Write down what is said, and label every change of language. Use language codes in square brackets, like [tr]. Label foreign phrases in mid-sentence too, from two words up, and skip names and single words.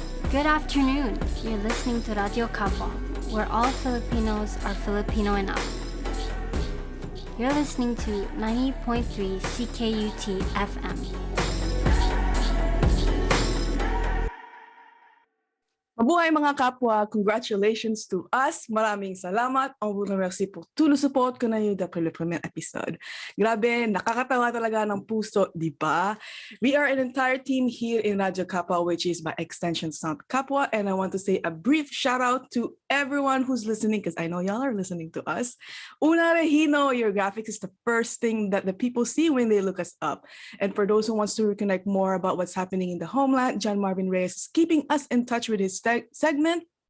[en] Good afternoon. You're listening to Radyo Kapwa, where all Filipinos are Filipino enough. You're listening to 90.3 CKUT FM. [tl] Mabuhay mga kapwa! [en] Congratulations to us! [tl] Maraming salamat! [fr] On vous remercie pour tout le support qu'on a eu d'après le premier épisode. [tl] Grabe, nakakatawa talaga ng puso, di ba? [en] We are an entire team here in Radyo Kapwa, which is by extension Sound Kapwa, and I want to say a brief shout out to everyone who's listening, because I know y'all are listening to us. Una Regino, your graphics is the first thing that the people see when they look us up. And for those who wants to reconnect more about what's happening in the homeland, John Marvin Reyes is keeping us in touch with his segment.